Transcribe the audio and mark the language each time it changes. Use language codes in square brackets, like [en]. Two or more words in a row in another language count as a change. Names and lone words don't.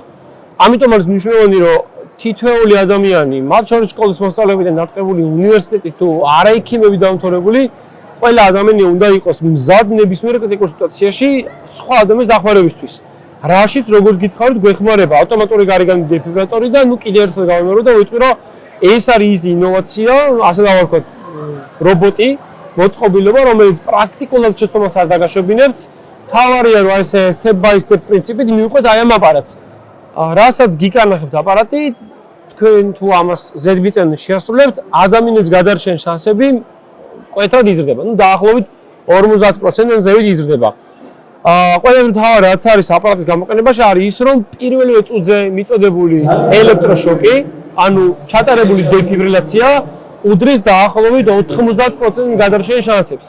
[ka] ამიტომ არის მნიშვნელოვანი, რომ თითოეული ადამიანი, მათ შორის სკოლის მოსწავლეებიდან დაწყებული უნივერსიტეტი თუ არაექიმები დამთავრებული, ყველა ადამიანი უნდა იყოს მზად ნებისმიერ კრიტიკულ სიტუაციაში სხვა ადამიანის დახმარებისთვის. რაშიც როგორც გითხარით, გვეხმარება ავტომატური გარეგანი დეფიბრილატორი და კიდევ ერთხელ გავიმეორებ და ვიტყვი, რომ ეს არის ის ინოვაცია, ასე დავარქვათ, რობოტი, მოწყობილობა, რომელიც პრაქტიკულად შეცდომას არ დაგაშვებინებთ. თავარია რომ ეს [en] step by step [ka] პრინციპით მივყვეთ აი ამ აპარატს. რასაც გიკარნახებთ აპარატი, თქვენ თუ ამას ზედმიწევნ შეასრულებთ, ადამიანის გადარჩენის შანსები კვეთრად იზრდება. დაახლოებით 50%-ზე ზევით იზრდება. ყველაზე მთავარი რაც არის აპარატის გამოყენებაში არის ის, რომ პირველივე წუთზე მიწოდებული ელექტროშოკი, ანუ ჩატარებული დეფიბრილაცია უდრის დაახლოებით 90% გადარჩენის შანსებს.